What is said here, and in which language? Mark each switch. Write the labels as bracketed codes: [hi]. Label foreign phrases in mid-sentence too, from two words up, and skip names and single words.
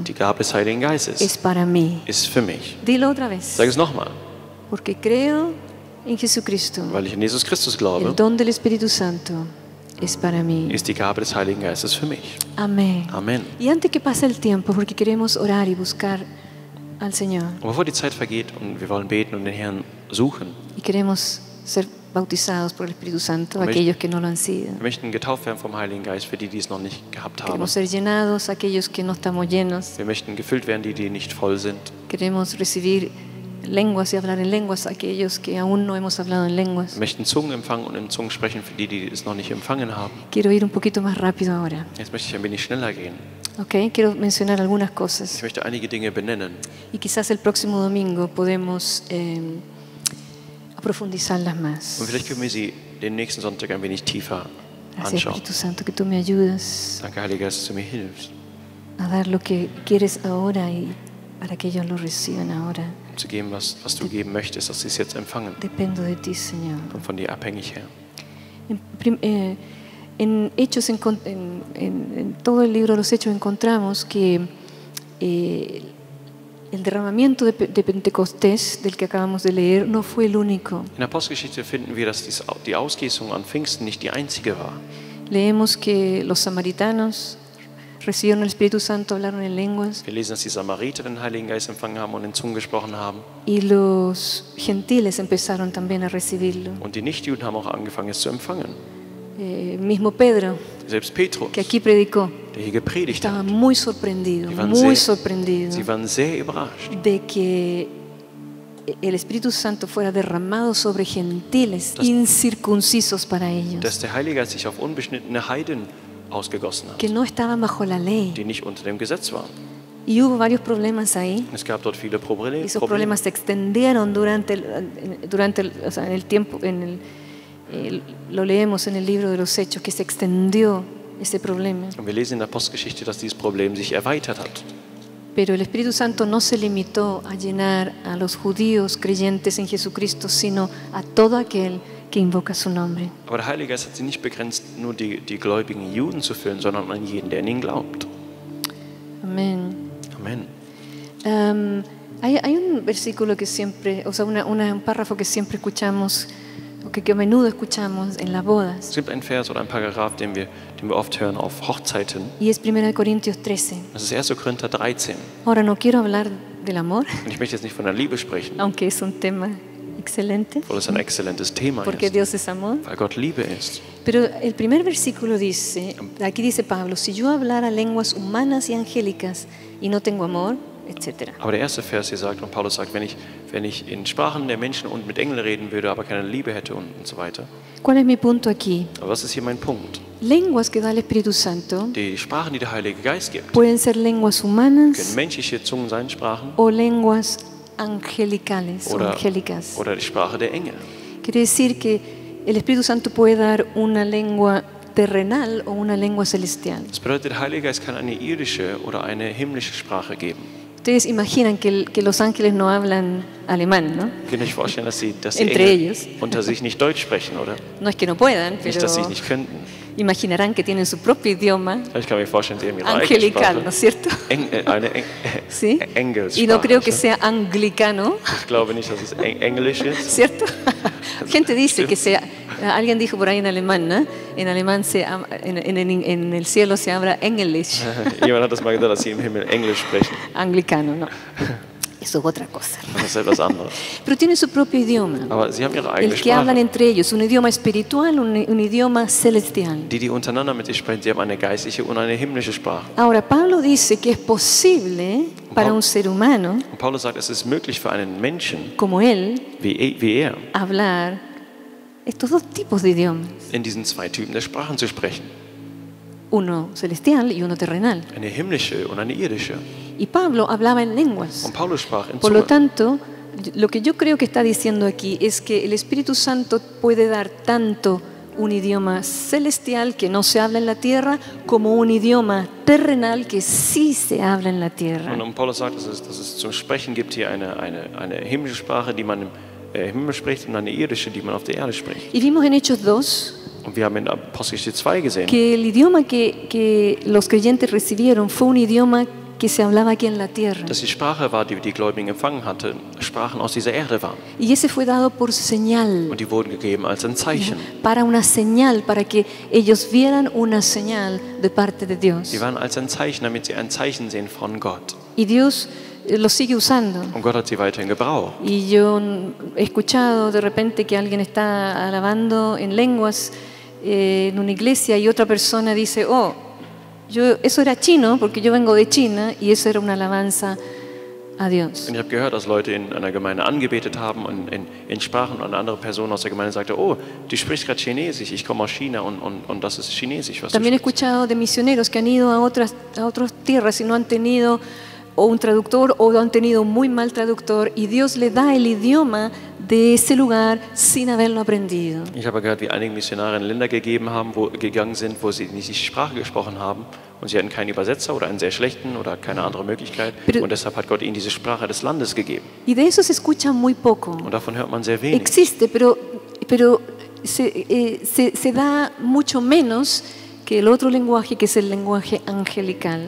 [de] Die Gabe des Heiligen [es] es [de] Geistes [es] para mí. [de] ist für mich. [es] Dilo otra vez. [de] Sag es nochmal. [es] Porque creo en Jesucristo. [de] Weil ich an Jesus Christus [es] El [de] glaube, [es] don del Espíritu Santo es para mí. [de] ist die Gabe des Heiligen Geistes für mich. [es] Amén. [de] Amen. [es] Y antes que pase el tiempo, porque queremos orar y buscar al Señor [de] Und bevor die Zeit vergeht und wir wollen beten und den Herrn suchen, [es] y queremos ser bautizados por el Espíritu Santo, Amén. aquellos que no lo han sido. [de] wir möchten getauft werden vom Heiligen Geist für die, die es noch nicht gehabt haben. [es] Queremos ser llenados, aquellos que no estamos llenos. [de] Wir möchten gefüllt werden, die, die nicht voll sind. [es] Queremos recibir lenguas y hablar en lenguas, aquellos que aún no hemos hablado en lenguas. [de] Wir möchten Zungen empfangen und in Zungen sprechen für die, die es noch nicht empfangen haben. [es] Quiero ir un poquito más rápido ahora. [de] Jetzt möchte ich ein wenig schneller gehen. [es] ¿Ok? Quiero mencionar algunas [de] Ich [es] cosas. [de] möchte einige Dinge benennen. [es] Y quizás el próximo domingo podemos profundizarlas más. [de] Und vielleicht können wir sie den nächsten Sonntag ein wenig tiefer [es] Gracias, [de] anschauen. [es] Espíritu Santo, que tú me ayudas [de] Danke, Heiliger Geist, dass du mir hilfst, [es] a dar lo que quieres ahora y para que ellos lo reciban ahora. [de] um zu geben, was du geben möchtest, dass sie es jetzt empfangen. [es] Dependo de ti, Señor. [de] Und von dir abhängig, Herr. [es] En Hechos, en todo el libro de los Hechos encontramos que el derramamiento de Pentecostés, del que acabamos de leer, no fue el único. [de] In der Apostelgeschichte finden wir, dass die Ausgießung an Pfingsten nicht die einzige war. [es] Leemos que los samaritanos recibieron el Espíritu Santo, hablaron en lenguas, [de] Wir lesen, dass die Samariter den Heiligen Geist empfangen haben und in Zungen gesprochen haben. [es] y los gentiles empezaron también a recibirlo. [de] Und die Nichtjuden haben auch angefangen, es zu empfangen. [es] Mismo Pedro, [de] Selbst Petrus, [es] que aquí predicó, [de] der hier gepredigt [es] estaba [de] hat, [es] muy sorprendido, [de] Sie waren [es] muy [de] sehr- [es] sorprendido [de] sie waren sehr überrascht, [es] de que el Espíritu Santo fuera derramado sobre gentiles [de] Das- [es] incircuncisos para ellos, [de] dass der Heilige Geist sich auf unbeschnittene Heiden ausgegossen hat, [es] que no estaban bajo la ley. [de] die nicht unter dem Gesetz waren. [es] Y hubo varios problemas ahí. [de] Es gab dort viele [es] Y esos [de] Probleme. [es] problemas se extendieron o sea, en el tiempo, lo leemos en el libro de los Hechos, que se extendió ese problema. [de] Und wir lesen in der Apostelgeschichte, dass dieses Problem sich erweitert hat. [es] Pero el Espíritu Santo no se limitó a llenar a los judíos creyentes en Jesucristo, sino a todo aquel que invoca su nombre. [de] Aber der Heilige Geist hat sie nicht begrenzt, nur die gläubigen Juden zu füllen, sondern an jeden, der an ihn glaubt. [es] Amén. [de] Amen. [es] Hay un versículo que siempre, o sea, un párrafo que siempre escuchamos, o que a menudo escuchamos en las bodas, [de] Es gibt einen Vers oder einen Paragraph, den wir oft hören auf Hochzeiten. [es] y es 1 Corintios 13. [de] Das ist 1. Korinther 13. [es] Ahora no quiero hablar del amor, [de] Und ich möchte jetzt nicht von der Liebe sprechen, [es] aunque es un tema excelente, [de] obwohl es ein exzellentes Thema [es] porque [de] ist, [es] Dios es amor. [de] weil Gott Liebe ist. [es] Pero el primer versículo dice, aquí dice Pablo, si yo hablara lenguas humanas y angélicas y no tengo amor, etc. [de] Aber der erste Vers hier sagt, und Paulus sagt, wenn ich in Sprachen der Menschen und mit Engeln reden würde, aber keine Liebe hätte und so weiter. [es] ¿Cuál es mi punto aquí? [de] Aber was ist hier mein Punkt? [es] Lenguas que da el Espíritu Santo [de] Die Sprachen, die der Heilige Geist gibt, [es] pueden ser lenguas [de] können [es] humanas [de] menschliche Zungen sein, Sprachen, [es] o lenguas angelicales o [de] oder, [es] angélicas. [de] oder die Sprache der Engel. [es] Quiere decir que el Espíritu Santo puede dar una lengua terrenal o una lengua celestial. [de] Das bedeutet, der Heilige Geist kann eine irdische oder eine himmlische Sprache geben. [es] Ustedes imaginan que los ángeles no hablan alemán, ¿no? [de] Ich kann euch vorstellen, dass die [es] Entre [de] Engel [es] ellos. [de] unter sich nicht Deutsch sprechen, oder? [es] No es que no puedan, [de] Nicht, [es] pero [de] dass sie es nicht könnten. [es] imaginarán que tienen su propio idioma [de] Ich kann mir vorstellen, sie haben ihre [es] angelical, [de] eigene [es] ¿no es [de] Sprache. [es] cierto? [de] Eine [es] ¿Sí? [de] Engelssprache. [es] Y no creo que sea anglicano, [de] Ich glaube nicht, dass es Englisch ist. [es] ¿cierto? Gente dice que sea, alguien dijo por ahí en alemán, ¿no? En alemán en el cielo se habla English, [de] Jemand hat das mal gesagt, dass sie im Himmel Englisch sprechen. [es] anglicano, ¿no? Eso es otra cosa. [de] Das ist etwas anderes. [es] Pero tienen su propio idioma. [de] Aber sie haben ihre eigene [es] El que hablan [de] Sprache. [es] entre ellos, un idioma espiritual, un idioma celestial. [de] Die untereinander mit sich sprechen, sie haben eine geistliche und eine himmlische Sprache. [es] Ahora, Pablo dice que es posible para un ser humano [de] Und Paulus sagt, es ist möglich für einen Menschen [es] como él [de] wie er [es] hablar estos dos tipos de idiomas, [de] in diesen zwei Typen der Sprachen zu sprechen. [es] uno celestial y uno terrenal. [de] Eine himmlische und eine irdische. [es] Y Pablo hablaba en lenguas. [de] Und Paulus sprach in [es] Por lo [de] Zungen. [es] tanto, lo que yo creo que está diciendo aquí es que el Espíritu Santo puede dar tanto un idioma celestial que no se habla en la tierra como un idioma terrenal que sí se habla en la tierra. [de] Und Paulus sagt, dass es zum Sprechen gibt hier eine himmlische Sprache, die man im Himmel spricht, und eine irdische, die man auf der Erde spricht. [es] Y vimos en Hechos 2 [de] Und wir haben in Apostelgeschichte 2 gesehen, [es] que el idioma que los creyentes recibieron fue un idioma que se hablaba aquí en la tierra. [de] dass die Sprache war, die die Gläubigen empfangen hatten, Sprachen aus dieser Erde waren. [es] Y ese fue dado por señal, [de] Und die wurden gegeben als ein Zeichen. [es] para una señal, para que ellos vieran una señal de parte de Dios. [de] Die waren als ein Zeichen, damit sie ein Zeichen sehen von Gott. [es] Y Dios lo sigue usando. [de] Und Gott hat sie weiterhin gebraucht. [es] Y yo he escuchado de repente que alguien está alabando en lenguas en una iglesia y otra persona dice, oh, eso era chino porque yo vengo de China y eso era una alabanza a Dios. [de] Und ich habe gehört, dass Leute in einer Gemeinde angebetet haben und in Sprachen, und eine andere Person aus der Gemeinde sagte, oh, du sprichst gerade Chinesisch, ich komme aus China und das ist Chinesisch, was du [es] También he [de] sprichst. [es] escuchado de misioneros que han ido a otras tierras y no han tenido o un traductor o han tenido un muy mal traductor y Dios le da el idioma de ese lugar sin haberlo aprendido. [de] Ich habe gehört, wie einige Missionare in Länder gegangen sind, wo sie nicht die Sprache gesprochen haben und sie hatten keinen Übersetzer oder einen sehr schlechten oder keine andere Möglichkeit, und deshalb hat Gott ihnen diese Sprache des Landes gegeben. [es] Y de eso se escucha muy poco. [de] Und davon hört man sehr wenig. [es] Existe, pero se da mucho menos que el otro lenguaje, que es el lenguaje angelical.